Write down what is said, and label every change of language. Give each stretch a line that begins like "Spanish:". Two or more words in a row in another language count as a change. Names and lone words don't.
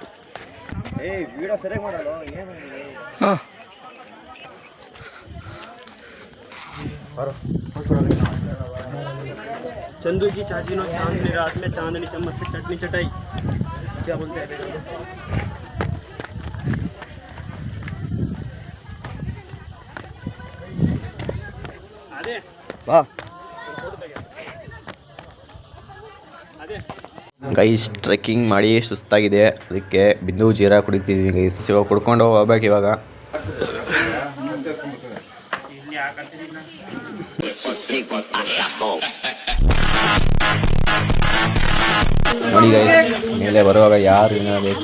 Kannada: ವಿಡಿಯೋ ಸರಿಯಾಗಿ ಮಾಡಲ್ಲ ಏನು. ಹಾಂ
Hindi: चंदू की चाची नो चांदनी रात में चांदनी चम्मच से चटनी चटाई. क्या बोलते हैं? अरे
Kannada: ಬಾ ಗೈಸ್. ಟ್ರೆಕ್ಕಿಂಗ್ ಮಾಡಿ ಸುಸ್ತಾಗಿದೆ, ಅದಕ್ಕೆ ಬಿಂದು ಜೀರಾ ಕುಡಿತಿದ್ವಿ ಗೈಸ್. ಇವಾಗ ಕುಡ್ಕೊಂಡು ಹೋಗ್ಬೇಕು ಇವಾಗ. ನೋಡಿ ಗೈಸ್ ಮೇಲೆ ಬರುವಾಗ ಯಾರು ಇಲ್ಲ ಗೈಸ್.